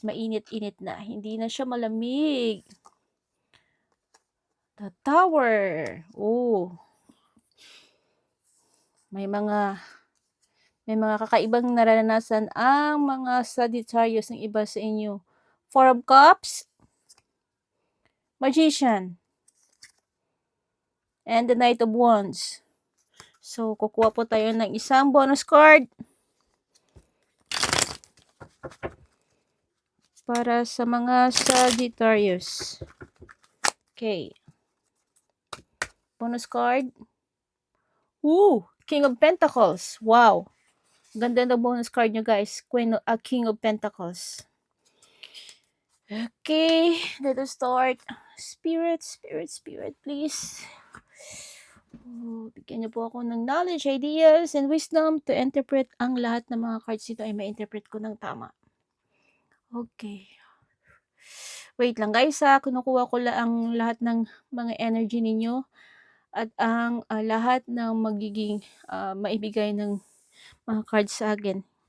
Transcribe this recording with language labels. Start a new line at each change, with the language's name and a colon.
Filipino: Mainit-init na. Hindi na siya malamig.
English: The Tower. Oh.
Filipino: May mga kakaibang naranasan ang mga Sagittarius ng iba sa inyo.
English: 4 of Cups, Magician, and the Knight of Wands.
Filipino: So, kukuha po tayo ng isang bonus card para sa mga Sagittarius.
English: Okay. Bonus card. King of Pentacles. Wow.
Filipino: Ganda ng bonus card nyo, guys. King of Pentacles.
English: Okay, let us start. Spirit, spirit, spirit, please.
Filipino: Bigyan niyo po ako ng
English: knowledge, ideas, and wisdom to interpret
Filipino: ang lahat ng mga cards dito ay ma-interpret ko ng tama. Okay. Wait lang guys kinukuha ko lang lahat ng mga energy ninyo at ang lahat ng magiging maibigay ng mga cards sa akin.